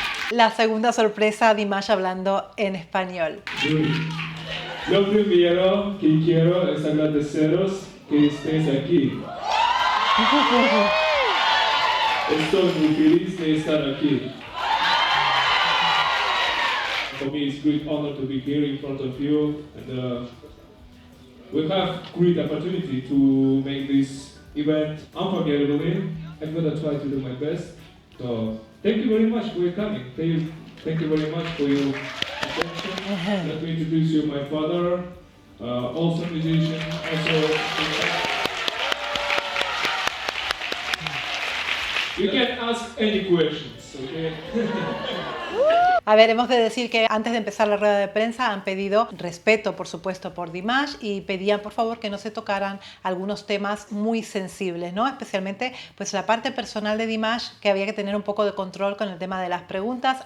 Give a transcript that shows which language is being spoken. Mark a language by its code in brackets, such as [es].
[es] La segunda sorpresa, Dimash hablando en español. Lo primero que quiero es agradeceros que estéis aquí. Estoy muy feliz de estar aquí. [en] For me, it's a great honor to be here in front of you, and we have great opportunity to make this event unforgettable. I'm gonna try to do my best. So thank you very much for your coming. Thank you very much for your attention. Let me introduce you my father, also musician, also. You can ask any questions, okay? [es] A ver, hemos de decir que antes de empezar la rueda de prensa han pedido respeto, por supuesto, por Dimash y pedían, por favor, que no se tocaran algunos temas muy sensibles, ¿no? Especialmente, pues, la parte personal de Dimash, que había que tener un poco de control con el tema de las preguntas.